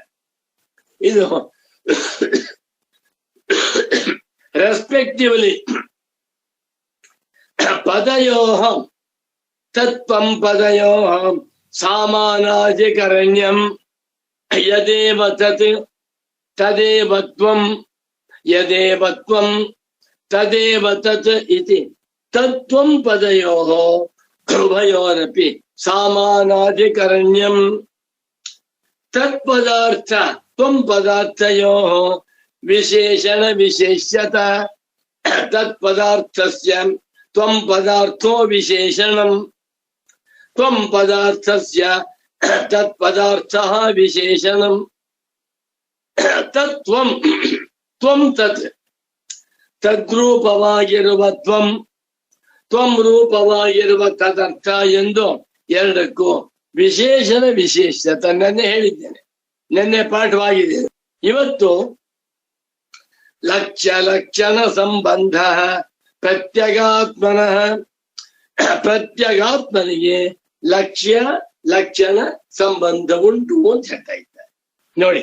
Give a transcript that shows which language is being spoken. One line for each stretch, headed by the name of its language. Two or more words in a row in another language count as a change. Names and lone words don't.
Sanskrit: ಇದು ರೆಸ್ಪೆಕ್ಟಿವ್ಲಿ ಪದಯೋಃ ತತ್ವಂ ಪದಯೋಃ ಸಾಮಾನಾಧಿಕರಣ್ಯಂ ಯದೇವ ತತ್ ತದೇವ ತ್ವಂ ಯದೇವ ತ್ವಂ ತದೇವ ತತ್ ಇತಿ ತತ್ವಂ ಪದಯೋಃ ಉಭಯೋರಪಿ ಸಾಮಾನಾಧಿಕರಣ್ಯಂ ತತ್ಪದಾರ್ಥ ತ್ವಂ ಪದಾರ್ಥಯೋಃ ವಿಶೇಷಣ ವಿಶೇಷ್ಯತ ತತ್ಪದಾರ್ಥಸ್ಯ ತ್ವಂ ಪದಾರ್ಥೋ ವಿಶೇಷಣಂ ತ್ವಂ ಪದಾರ್ಥಸ್ಯ ತತ್ಪದಾರ್ಥಃ ವಿಶೇಷಣಂ ತತ್ವಂ ತ್ವಂ ತತ್
Kannada: ತದ್ರೂಪವಾಗಿರುವ ತ್ವಂ ತ್ವಂ ರೂಪವಾಗಿರುವ ತದರ್ಥ ಎಂದು ಎರಡಕ್ಕೂ ವಿಶೇಷಣ ವಿಶೇಷತ ನೆನ್ನೆ ಹೇಳಿದ್ದೇನೆ, ನೆನ್ನೆ ಪಾಠವಾಗಿದೆ. ಇವತ್ತು ಲಕ್ಷ್ಯ ಲಕ್ಷಣ ಸಂಬಂಧ ಪ್ರತ್ಯಗಾತ್ಮನಃ, ಪ್ರತ್ಯಗಾತ್ಮನಿಗೆ ಲಕ್ಷ್ಯ ಲಕ್ಷಣ ಸಂಬಂಧ ಉಂಟು ಅಂತ ಹೇಳ್ತಾ ಇದ್ದಾರೆ ನೋಡಿ.